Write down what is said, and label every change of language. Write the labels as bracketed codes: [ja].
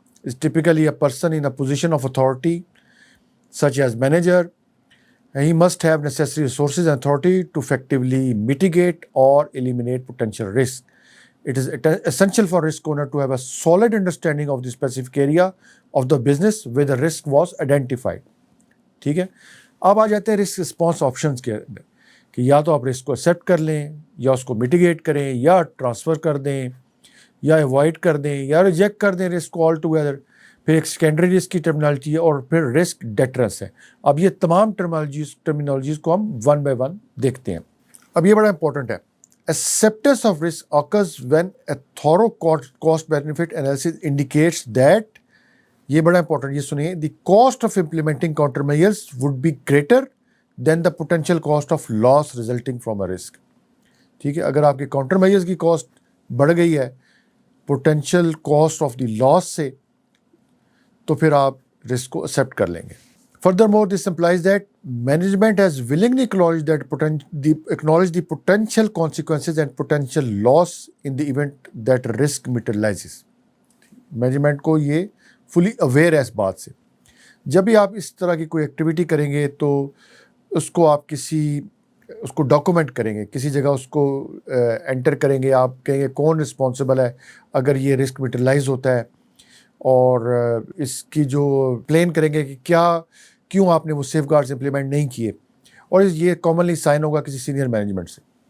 [en] is typically a person in a position of authority, such as manager. He must have necessary resources and authority to effectively mitigate or eliminate potential risk. It is essential for risk owner to have a solid understanding of the specific area of the business where the risk was identified. [ur] ٹھیک ہے, اب آ جاتے ہیں risk response options کے اندر کہ یا تو آپ رسک کو ایکسیپٹ کر لیں, یا اس کو میٹیگیٹ کریں, یا ٹرانسفر کر دیں, یا ایوائڈ کر دیں, یا ریجیکٹ کر دیں رسک کو [en] All together. [ur] پھر ایک سیکنڈری رسک کی ٹرمینالوجی ہے, اور پھر رسک ڈیٹرنس ہے. اب یہ تمام ٹرمینالوجیز کو ہم ون بائی ون دیکھتے ہیں. اب یہ بڑا امپورٹنٹ ہے. [en] acceptance of risk occurs when a thorough cost benefit analysis indicates that, [ur] یہ بڑا امپورٹنٹ, یہ سنیے, [en] the cost of implementing countermeasures would be greater than the potential cost of loss resulting from a risk. [ur] ٹھیک ہے, اگر آپ کے counter measures کی کاسٹ بڑھ گئی ہے [en] potential cost of the loss [ur] سے, تو پھر آپ رسک کو ایکسیپٹ کر لیں گے. [en] Furthermore, this implies that management has willingly acknowledged the potential consequences and potential loss in the event that risk materializes. [ur] Management کو یہ فلی اویئر ہے اس بات سے. جب بھی آپ اس طرح کی کوئی ایکٹیویٹی کریں گے تو اس کو آپ اس کو ڈاکومنٹ کریں گے, کسی جگہ اس کو انٹر کریں گے. آپ کہیں گے کون رسپانسبل ہے اگر یہ رسک میٹرلائز ہوتا ہے, اور اس کی جو پلین کریں گے کہ کیوں آپ نے وہ سیف گارڈز امپلیمنٹ نہیں کیے, اور یہ کامنلی سائن ہوگا کسی سینئر مینجمنٹ سے.